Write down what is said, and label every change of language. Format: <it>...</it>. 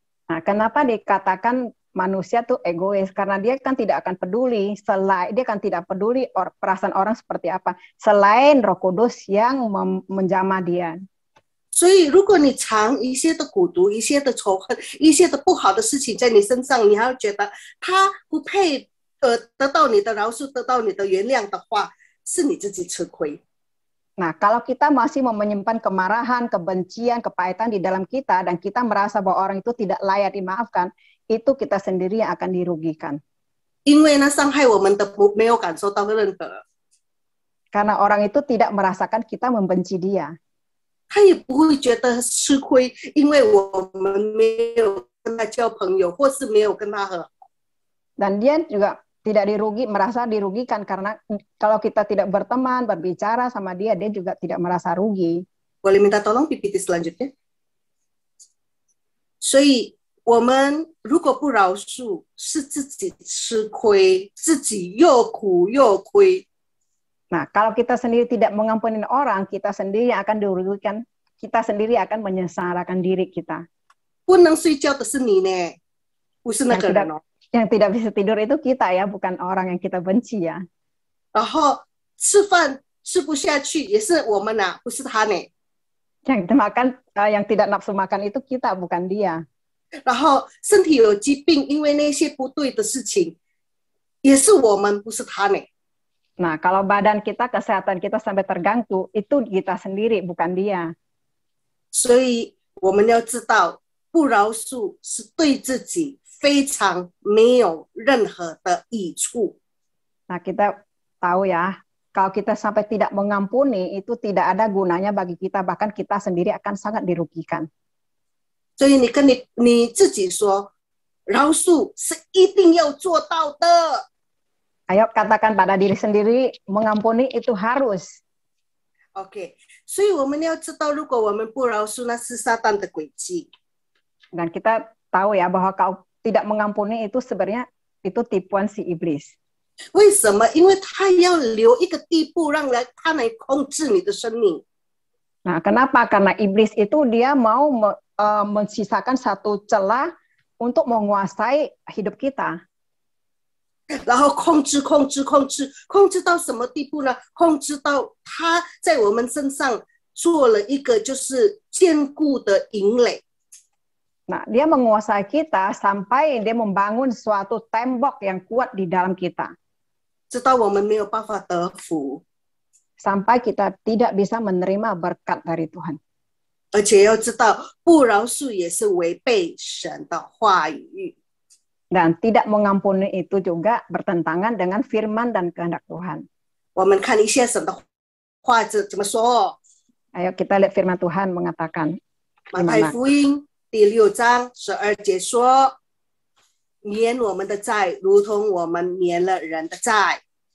<id>Nah, kenapa dikatakan manusia tuh egois karena dia kan tidak akan peduli dia kan tidak peduli perasaan orang seperti apa selain Roh Kudus yang menjamah dia.</id> <zh>所以，如果你藏一些的苦毒、一些的仇恨、一些的不好的事情在你身上，你还要觉得他不配得到你的饶恕、得到你的原谅的话，是你自己吃亏。</zh> <id>Nah, kalau kita masih mau menyimpan kemarahan, kebencian, kepahitan di dalam kita, dan kita merasa bahwa orang itu tidak layak dimaafkan, itu kita sendiri yang akan dirugikan.</id> <zh>因为呢，伤害我们的没有感受到任何，</zh> <id>Karena orang itu tidak merasakan kita membenci dia.</id> <zh>他也不会觉得吃亏，因为我们没有跟他交朋友，或是没有跟他和好。</zh> <id>Dan dia juga tidak merasa dirugikan karena kalau kita tidak berteman, berbicara sama dia, dia juga tidak merasa rugi. Boleh minta tolong PPT selanjutnya.</id> <zh>所以我们如果不饶恕，是自己吃亏，自己又苦又亏。</zh> <id>Nah, kalau kita sendiri tidak mengampuni orang, kita sendiri akan dirugikan, kita sendiri akan menyengsarakan diri kita.</id> <zh>不能睡觉的是你呢，不是那个人哦。</zh> <id>Yang tidak bisa tidur itu kita ya, bukan orang yang kita benci ya.</id> <zh>然后吃饭吃不下去也是我们呐，不是他呢。</zh> <id>Yang tidak nafsu makan itu kita, bukan dia.</id> <zh>然后身体有疾病，因为那些不对的事情，也是我们，不是他呢。</zh> <id>Nah, kalau badan kita, kesehatan kita sampai terganggu, itu kita sendiri, bukan dia.</id> <zh>所以我们要知道，不饶恕是对自己 非常没有任何的益处。</zh> <id>Nah, kita tahu ya, kalau kita sampai tidak mengampuni, itu tidak ada gunanya bagi kita, bahkan kita sendiri akan sangat dirugikan.</id> <zh>所以你跟你自己说，饶恕是一定要做到的。</zh> <id>Ayo katakan pada diri sendiri, mengampuni itu harus.</id> <zh>OK， 所以我们要知道，如果我们不饶恕，那是撒旦的诡计。</zh> <id>Dan kita tahu ya bahwa kalau tidak mengampuni itu sebenarnya itu tipuan si iblis.</id> <zh>为什么？因为他要留一个地步，让他来控制你的生命。</zh> <id>Nah, kenapa? Karena iblis itu dia mau mensisakan satu celah untuk menguasai hidup kita.</id> <zh>然后控制到什么地步呢？控制到他在我们身上做了一个就是坚固的营垒。</zh> <id>Nah, dia menguasai kita sampai dia membangun suatu tembok yang kuat di dalam kita.</id> <zh>直到我们没有办法得福，</zh> <id>Sampai kita tidak bisa menerima berkat dari Tuhan.</id> <zh>而且要知道不饶恕也是违背神的话语。</zh> <id>Dan tidak mengampuni itu juga bertentangan dengan firman dan kehendak Tuhan.</id> <zh>我们看一下神的话怎么说。</zh> <id>Ayo kita lihat firman Tuhan mengatakan.</id> <zh>马太福音第6章12节说：“免我们的债，如同我们免了人的债。”</zh>